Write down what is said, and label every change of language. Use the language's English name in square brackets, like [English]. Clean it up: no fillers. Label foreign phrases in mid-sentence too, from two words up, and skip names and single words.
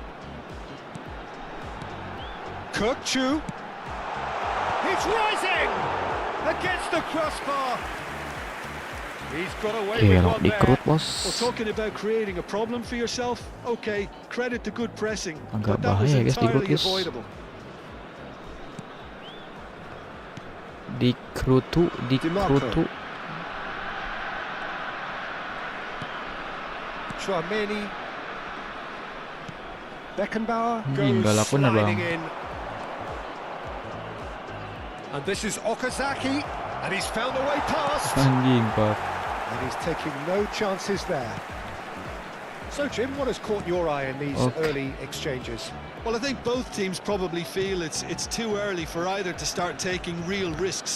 [English] Kirkchu. He's rising against the crossbar. He's got away with one there. [Indonesian] Dikrut, bos. [English] Well, talking about creating a problem for yourself, okay, credit the good pressing, [Indonesian] Agak [English] but that was [Indonesian] bahaya, guys, dikrut, [English] entirely [Indonesian] guys. [English] avoidable. [Indonesian] Dikrutu. [English] Chouameni. Beckenbauer [Indonesian] Anjing, [English] goes [Indonesian] galak bener, [English] sliding [Indonesian] Bang. [English] in. And this is Okazaki, and he's found a way past. [Indonesian] Anjing, Pak. [English] And he's taking no chances there. So, Jim, what has caught your eye in these early exchanges? Well, I think both teams probably feel it's too early for either to start taking real risks.